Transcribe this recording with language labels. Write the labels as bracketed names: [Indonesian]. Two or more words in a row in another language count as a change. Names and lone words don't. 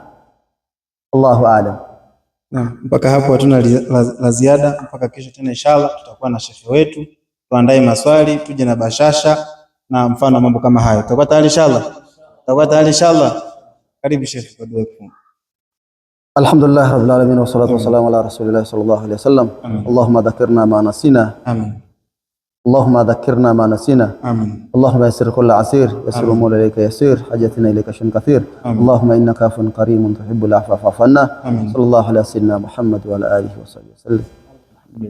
[Arabic] الله أعلم. [Swahili] Mpaka hapo hatuna la ziada, mpaka kesho tena inshallah tutakuwa na shekhe wetu, tuandae maswali, tuje na bashasha na mfano mambo kama hayo. Tutakuwa tayari inshallah. Karibu shekhe kwa dua kufunga. [Arabic] الحمد لله رب العالمين والصلاة والسلام على رسول الله صلى الله عليه وسلم. اللهم ذكرنا ما نسينا. Amin. اللهم ذكرنا ما نسينا. آمين. اللهم يسر كل عسير، يسر الأمور إليك يسير، حاجتنا إليك شيء كثير. آمين. اللهم إنك عفو كريم تحب العفو فاعف عنا. صلى الله على سيدنا محمد وعلى آله وصحبه وسلم.